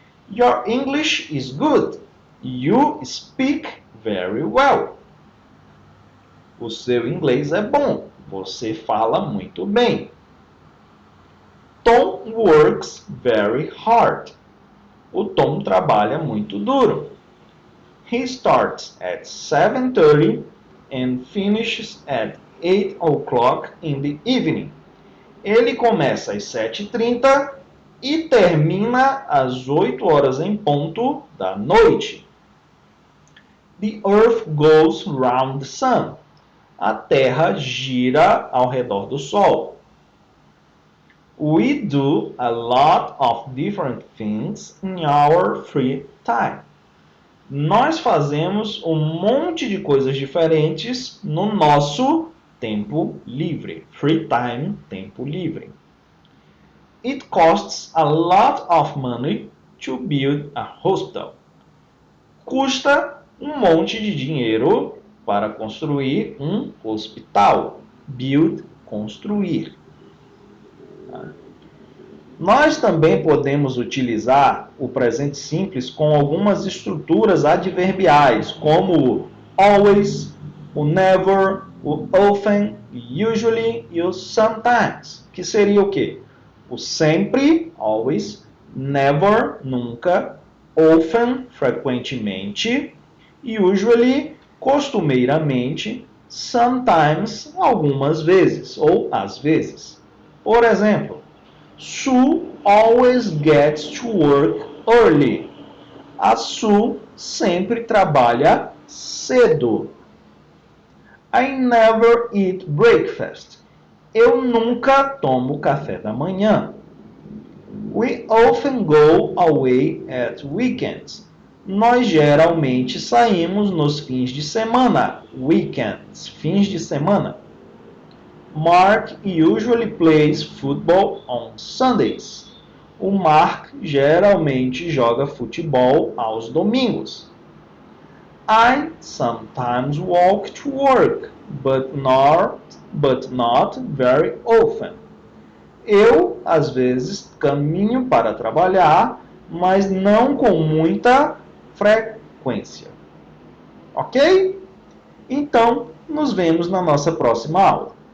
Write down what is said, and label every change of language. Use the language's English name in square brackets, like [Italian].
[English] Your English is good. You speak very well. [Portuguese] O seu inglês é bom. Você fala muito bem. [English] Tom works very hard. [Portuguese] O Tom trabalha muito duro. [English] He starts at 7:30 and finishes at 8 o'clock in the evening. [Portuguese] Ele começa às 7h30 e termina às 8 horas em ponto da noite. [English] The earth goes round the sun. [Portuguese] A Terra gira ao redor do Sol. [English] We do a lot of different things in our free time. [Portuguese] Nós fazemos um monte de coisas diferentes no nosso tempo livre. [English] Free time, [Portuguese] tempo livre. [English] It costs a lot of money to build a hospital. [Portuguese] Custa um monte de dinheiro para construir um hospital. Build, construir. Nós também podemos utilizar o presente simples com algumas estruturas adverbiais, como o always, o never, o often, usually e o sometimes, que seria o quê? O sempre, always, never, nunca, often, frequentemente, usually, costumeiramente, sometimes, algumas vezes, ou às vezes. Por exemplo, [English] Sue always gets to work early. [Portuguese] A Sue sempre trabalha cedo. [English] I never eat breakfast. [Portuguese] Eu nunca tomo café da manhã. [English] We often go away at weekends. [Portuguese] Nós geralmente saímos nos fins de semana, weekends, fins de semana. [English] Mark usually plays football on Sundays. [Portuguese] O Mark geralmente joga futebol aos domingos. [English] I sometimes walk to work, but not very often. [Portuguese] Eu, às vezes, caminho para trabalhar, mas não com muita frequência. Ok? Então, nos vemos na nossa próxima aula.